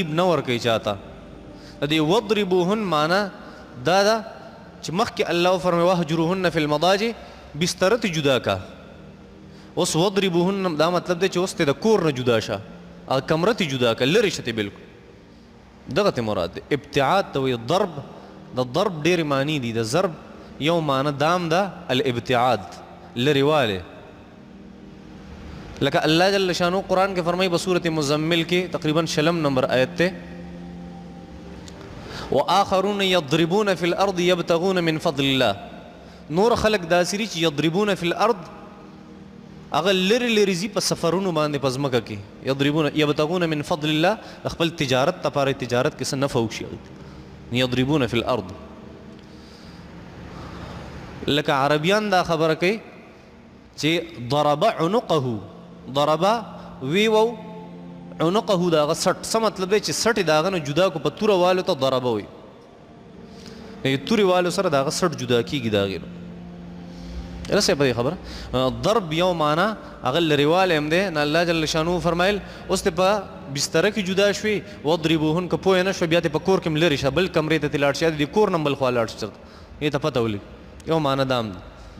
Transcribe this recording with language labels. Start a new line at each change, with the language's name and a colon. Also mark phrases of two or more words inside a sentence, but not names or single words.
Pashto: نه ورکوي چاته د دې وضربوهن معنی دا ده چې مخکې الله فرمایي
Arabic: وهجروهن فی المضاجع
Pashto: بستره ته جدا کا اوس وضربوهن دا مطلب دی چې اوس ته د کور نه جدا شه او کمره ته جدا کا لرې شه ته بلکل دغه ته مراد دی ابتعاد ته وایي ضرب د ضرب ډېرې معنی دي د ضرب یو معنی دام ده الابتعاد لرې والی لکه الله جل شانو قرآن کې فرمایي په صورت مزمل کې تقریبا 6 نمبر آیت ته
Arabic: وآخرون يضربون في الأرض يبتغون من فضل الله
Pashto: نور خلق داسری چې
Arabic: يضربون في الأرض
Pashto: هغه لرې لرې ځي په سفرونو باندې په ځمکه کې
Arabic: يبتغون من فضل الله
Pashto: خپل تجارت لپاره تجارت کې څه نفع وشي
Arabic: يضربون في الأرض
Pashto: لکه عربیان دا خبره کوي چې
Arabic: ضرب عنقه
Pashto: ضرب ویوو عنقه دا هغه سټ څه مطلب دی چې سټ یې د هغه نه جدا کو په توره والو ته ضربه وایي تورې والو سره د هغه سټ جدا کېږي د هغې نه رسې په دې خبره ضرب یو معنا هغه لرېوالی هم دی نه الله جل شانو فرمایل اوس ته په بستره کې جدا شوي وضربوهن که پوه نه شوه بیا ته په کور کې هم لرې شه بل کمرې ته ترې لاړ شه د کور نه بل خوا لاړ شه دې ته پته ولګي یو معنا دا هم دی